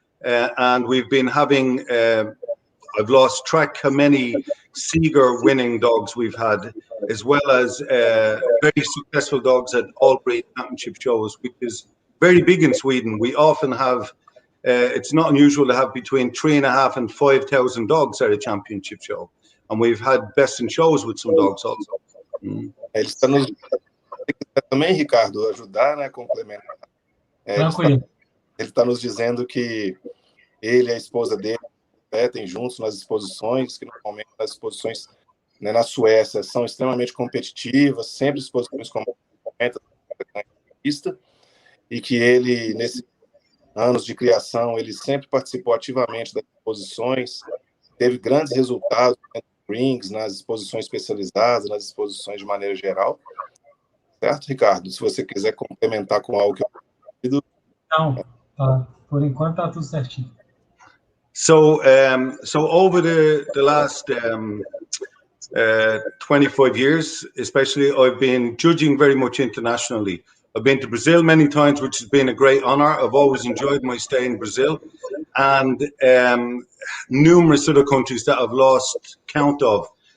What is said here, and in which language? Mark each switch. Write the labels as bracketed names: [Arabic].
[English] And we've been having, I've lost track how many Seeger winning dogs we've had, as well as very successful dogs at all breed championship shows, which is very big in Sweden. We often have, it's not unusual to have between 3,500 and 5,000 dogs at a championship show. And we've had best in shows with some dogs also. [Portuguese] Ele está nos também, Ricardo, ajudar, né, complementar. Ele está nos dizendo que ele e a esposa dele competem juntos nas exposições, que normalmente as exposições, né, na Suécia são extremamente competitivas, sempre exposições como e que ele, nesses anos de criação, ele sempre participou ativamente das exposições, teve grandes resultados nos rings, nas exposições especializadas, nas exposições de maneira geral. Certo, Ricardo? Se você quiser complementar com algo que eu... Não, tá. Por enquanto tá tudo certinho. [English] So over the last 25 years, especially, I've been judging very much internationally. I've been to Brazil many times, which has been a great honor. I've always enjoyed my stay in Brazil, and numerous other countries that I've lost count of.